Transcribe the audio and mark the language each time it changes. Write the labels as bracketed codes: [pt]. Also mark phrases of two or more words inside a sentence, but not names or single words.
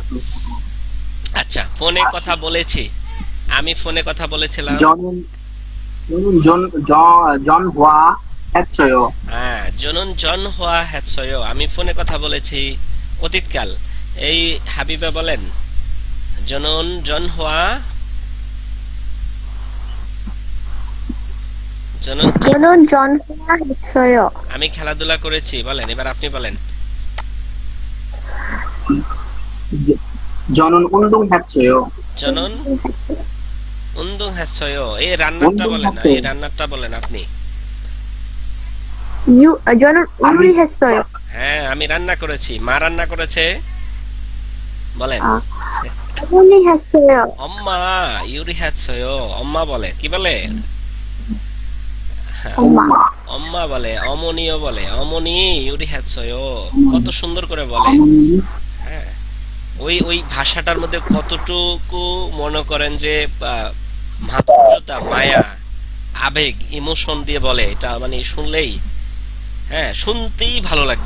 [bn] আচ্ছা, ফোনে কথা বলেছি, আমি ফোনে কথা বলেছিলাম। [ko] 전화 했어요. [bn] হ্যাঁ, [ko] 저는 전화 했어요, [bn] আমি ফোনে কথা বলেছি, অতীতকাল। এই হাবিবা বলেন, [ko] 저는 전화, [bn] জনুন [ko] 저는 전화했어요. [bn] আমি খেলাধুলা করেছি বলেন। এবার আপনি বলেন। [ko] 저는 운동했어요. 저는 운동 했어요, [bn] এই রান্নাটা বলেন, [ko] 운동했어요. [bn] এই রান্নাটা বলেন আপনি। [ko] 저는 [bn] আমি [ko] 요리했어요. [bn] হ্যাঁ, আমি রান্না করেছি। মা রান্না করেছে বলেন। [ko] 아, 어머니 했어요. 엄마 요리 했어요, [bn] অম্মা বলে, কি বলে? হ্যাঁ, [ko] 엄마. [bn] অম্মা বলে, অমনিও বলে, [ko] 어머니 요리 했어요, [bn] কত সুন্দর করে বলে। [ko] 어머니 [bn] হ্যাঁ, ওই ওই ভাষাটার মধ্যে কতটুকু মনে করেন যে মাধুর্যতা, মায়া, আবেগ, ইমোশন দিয়ে বলে, এটা মানে শুনলেই, হ্যাঁ, শুনতেই ভালো লাগবে।